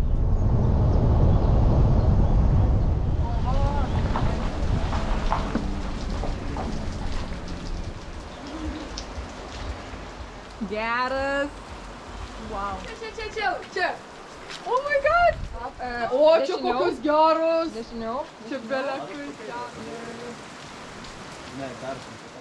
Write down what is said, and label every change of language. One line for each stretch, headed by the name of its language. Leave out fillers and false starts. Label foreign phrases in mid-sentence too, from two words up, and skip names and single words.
Lithuanian: Geras. Wow. Čia.
English: Oh my god.
Lithuanian: O, čia kokios geros. Dešiniau. Čia belekai. Ne, peršim.